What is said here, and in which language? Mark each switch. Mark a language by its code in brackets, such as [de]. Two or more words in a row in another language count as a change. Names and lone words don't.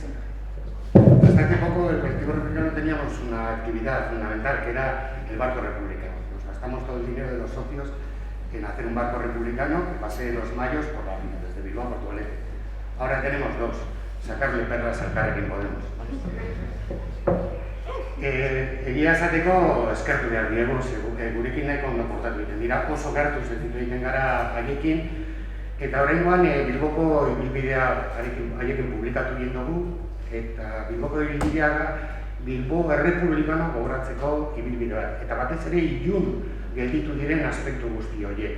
[es] Hasta hace poco el colectivo republicano teníamos una actividad fundamental que era el barco republicano. Nos gastamos todo el dinero de los socios en hacer un barco republicano que pase los mayos por la vía, desde Bilbao a Portugalete. Ahora tenemos dos, sacarle perras al Elkarrekin Podemos. [eu] Egia esateko eskertu behar diegu, gurekin nahiko ondo portatu egiten dira, oso gertu zetitu egiten gara haiekin, eta oraingoan Bilboko ibilbidea haiekin publikatu egin dugu, eta Bilboko ibilbidea da Bilbo errepublikano gogoratzeko ibilbidea, eta batez ere ilun gelditu diren aspektu guzti horiek.